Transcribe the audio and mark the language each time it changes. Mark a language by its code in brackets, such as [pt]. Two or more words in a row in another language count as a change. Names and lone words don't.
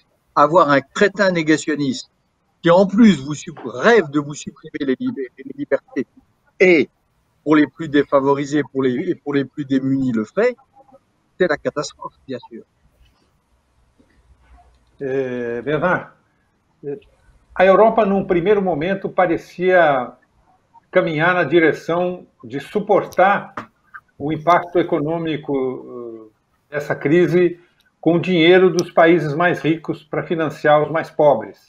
[fr] Avoir un crétin négationniste qui en plus rêve de vous supprimer les libertés et pour les plus défavorisés, pour les plus démunis le fait, c'est la catastrophe, bien sûr. [pt] Bernard, a Europa, num primeiro momento, parecia caminhar na direção de suportar o impacto econômico dessa crise com o dinheiro dos países mais ricos para financiar os mais pobres.